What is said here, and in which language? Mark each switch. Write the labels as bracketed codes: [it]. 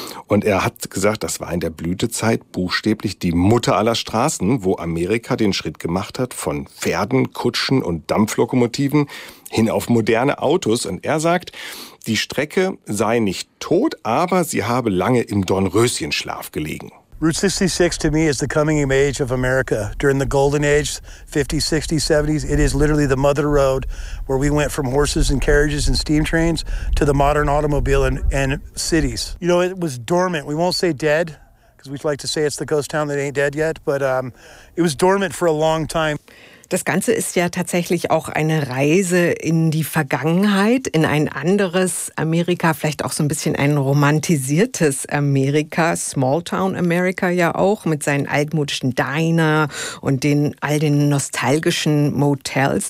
[de] Und er hat gesagt, das war in der Blütezeit buchstäblich die Mutter aller Straßen, wo Amerika den Schritt gemacht hat von Pferden, Kutschen und Dampflokomotiven hin auf moderne Autos. Und er sagt, die Strecke sei nicht tot, aber sie habe lange im Dornröschenschlaf gelegen. [en] Route 66 to me is the coming of age of America. During the golden age, 50s, 60s, 70s, it is literally the mother road where we went from horses and carriages and steam trains to the modern automobile and cities. You know, it was dormant. We won't say dead, because we'd like to say it's the ghost town that ain't dead yet, but it was dormant for a long time. [de] Das Ganze ist ja tatsächlich auch eine Reise in die Vergangenheit, in ein anderes Amerika, vielleicht auch so ein bisschen ein romantisiertes Amerika, Smalltown America ja auch, mit seinen altmodischen Diner und all den nostalgischen Motels.